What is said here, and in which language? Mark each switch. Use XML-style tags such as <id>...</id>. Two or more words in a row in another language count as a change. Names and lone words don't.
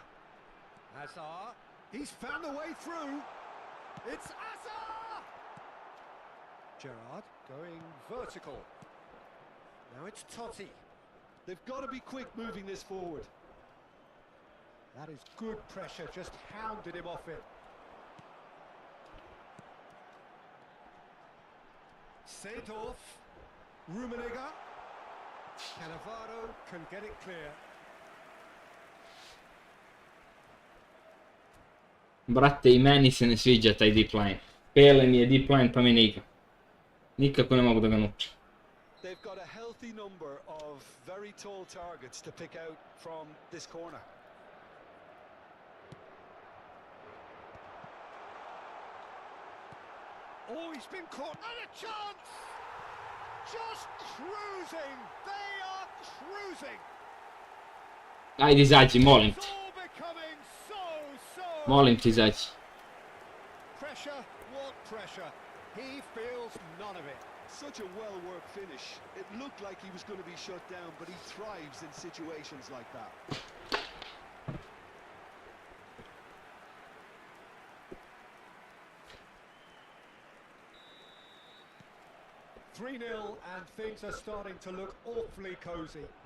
<en>Hazard. He's found a way through. It's Hazard! Gerrard going vertical. Now it's Totti. They've got to be quick moving this forward. That is good pressure, just hounded him off it. Seedorf. Rummenigge. Cannavaro can get it clear.</en> <sr>Brate, i meni se ne sviđa taj</sr> <en>deep line.</en> <sr>Pele mi je</sr> <en>deep line</en> <sr>pa mi ne igra. Nikako ne mogu da ga naučim.</sr> <en>They've got a healthy number of very tall targets to pick out from this corner. Oh, he's been caught, and a chance! Just cruising! They are cruising!</en> <sr>Ajde izađi, molim te.</sr> <en>It's all becoming so...</en> <sr>Molim te izađi.</sr> <en>Pressure, what pressure? He feels none of it. Such a well-worked finish. It looked like he was going to be shut down, but he thrives in situations like that. 3-0 and things are starting to look awfully cosy.</en>